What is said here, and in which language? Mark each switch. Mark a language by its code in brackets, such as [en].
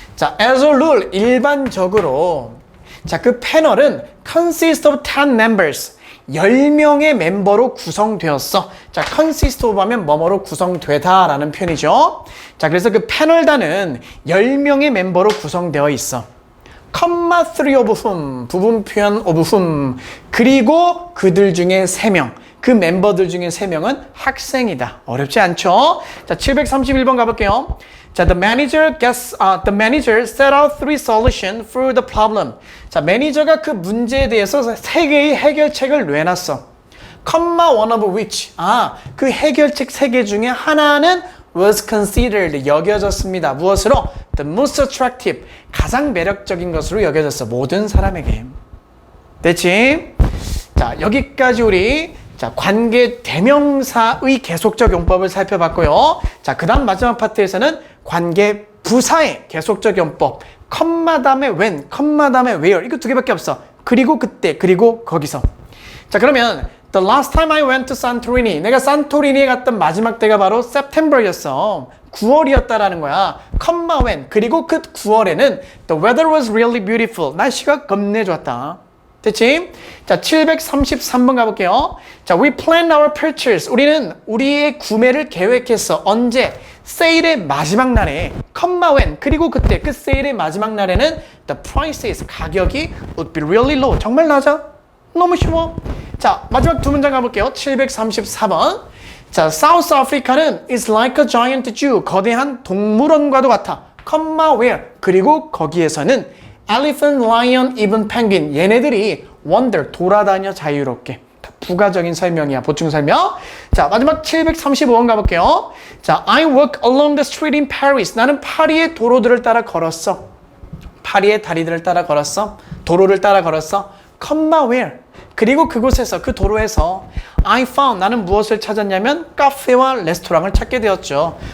[en] 자, as a rule, [ko] 일반적으로. 자, 그 패널은 [en] consist of 10 members. [ko] 10명의 멤버로 구성되었어. 자, consist of 하면 뭐뭐로 구성되다 라는 표현이죠. 자, 그래서 그 패널단은 10명의 멤버로 구성되어 있어. [en] 3 of whom, [ko] 부분 표현 [en] of whom. [ko] 그리고 그들 중에 3명. 그 멤버들 중에 3명은 학생이다. 어렵지 않죠? 자, 731번 가볼게요. 자, [en] the manager set out 3 solutions for the problem. [ko] 자, 매니저가 그 문제에 대해서 3개의 해결책을 내놨어. [en] one of which. [ko] 그 해결책 3개 중에 하나는 [en] was considered, [ko] 여겨졌습니다. 무엇으로? [en] The most attractive, [ko] 가장 매력적인 것으로 여겨졌어. 모든 사람에게. 됐지? 자, 여기까지 우리 관계 대명사의 계속적 용법을 살펴봤고요. 자, 그 다음 마지막 파트에서는 관계 부사의 계속적 용법. 컴마 다음에 when, 컴마 다음에 where. 이거 2개밖에 없어. 그리고 그때, 그리고 거기서. 자, 그러면 [en] The last time I went to Santorini. [ko] 내가 산토리니에 갔던 마지막 때가 바로 September였어. 9월이었다라는 거야. 컴마 when. 그리고 그 9월에는 [en] The weather was really beautiful. [ko] 날씨가 겁내 좋았다. 됐지? 자, 733번 가볼게요. [en] 자, we planned our purchase. [ko] 우리는 우리의 구매를 계획했어. 언제? 세일의 마지막 날에. 컴마 when. 그리고 그때 그 세일의 마지막 날에는 [en] the prices, [ko] 가격이 [en] would be really low. [ko] 정말 낮아? 너무 쉬워. 자, 마지막 2문장 가볼게요. [en] 734번. 자, South Africa는 is like a giant zoo. [ko] 거대한 동물원과도 같아. 컴마 where. [en] 그리고 거기에서는 elephant, lion, even penguin. [ko] 얘네들이 wander, 돌아다녀 자유롭게. 부가적인 설명이야. 보충 설명. 자, 마지막 735번 가볼게요. [en] 자, I walk along the street in Paris. [ko] 나는 파리의 도로들을 따라 걸었어. 파리의 다리들을 따라 걸었어. 도로를 따라 걸었어. 컴마 where. 그리고 그곳에서, 그 도로에서 [en] I found, [ko] 나는 무엇을 찾았냐면 카페와 레스토랑을 찾게 되었죠.